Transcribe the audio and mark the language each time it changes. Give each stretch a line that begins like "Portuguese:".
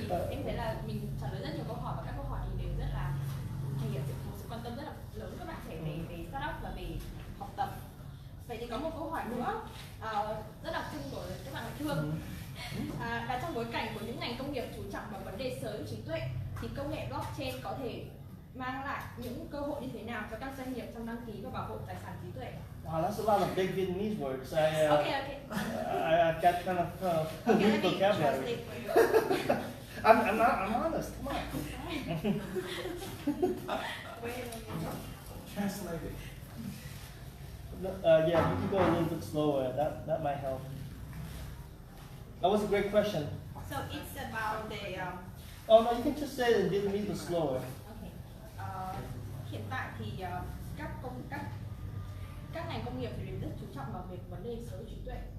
Vietnamese: Em thấy là mình trả lời rất nhiều câu hỏi và các câu hỏi thì đều rất là thể hiện sự quan tâm rất là lớn các bạn trẻ về startup và về học tập. Vậy thì có một câu hỏi nữa rất đặc trưng của các bạn thương, là trong bối cảnh của những ngành công nghiệp chú trọng vào vấn đề sở hữu trí tuệ thì công nghệ blockchain có thể mang lại những cơ hội như thế nào cho các doanh nghiệp trong đăng ký và bảo hộ tài sản trí tuệ?
English: Wow, that's a lot of big Vietnamese words. Okay. I've got kind of weak vocabulary. I'm honest. Come on. Translate it. Yeah, you can go a little bit slower. That might help. That was a great question. So it's about the. Oh no, you can just say it in Vietnamese but slower. Okay.
Vietnamese: Hiện tại thì các ngành công nghiệp thì đều rất chú trọng vào việc vấn đề sở hữu trí tuệ.